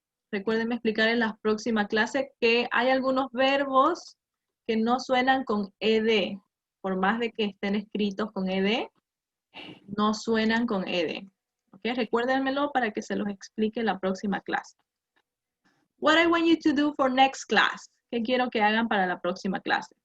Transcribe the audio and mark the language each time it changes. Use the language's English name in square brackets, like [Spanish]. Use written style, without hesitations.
[Spanish] Recuérdenme explicar en la próxima clase que hay algunos verbos que no suenan con ed. Por más de que estén escritos con ed, no suenan con ed. ¿Ok? Recuérdenmelo para que se los explique en la próxima clase. [English] What I want you to do for next class. [Spanish] ¿Qué quiero que hagan para la próxima clase?